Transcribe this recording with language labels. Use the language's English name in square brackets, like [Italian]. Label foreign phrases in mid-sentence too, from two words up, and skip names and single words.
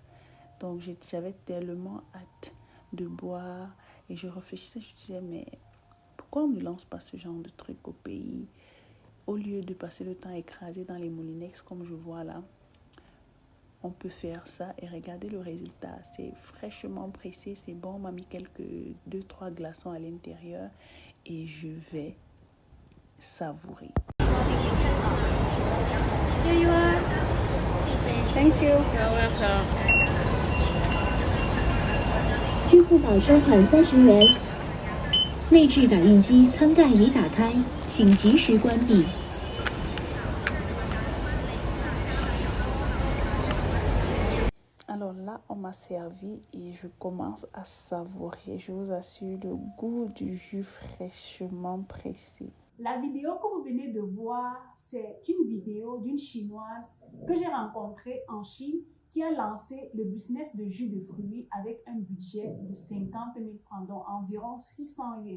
[French] Donc, j'avais tellement hâte de boire et je réfléchissais, je disais, mais pourquoi on ne lance pas ce genre de truc au pays au lieu de passer le temps écrasé dans les moulinex comme je vois là? On peut faire ça et regardez le résultat. C'est fraîchement pressé, c'est bon. On m'a mis quelques 2-3 glaçons à l'intérieur et je vais savourer. [English] Here you are. Thank you. You're welcome. [Chinese] 支付宝收款30元。内置打印机舱盖已打开，请及时关闭。 [French] Alors là, on m'a servi et je commence à savourer. Je vous assure le goût du jus fraîchement pressé. La vidéo que vous venez de voir, c'est une vidéo d'une Chinoise que j'ai rencontrée en Chine qui a lancé le business de jus de fruits avec un budget de 50 000 francs, donc environ 600 yens.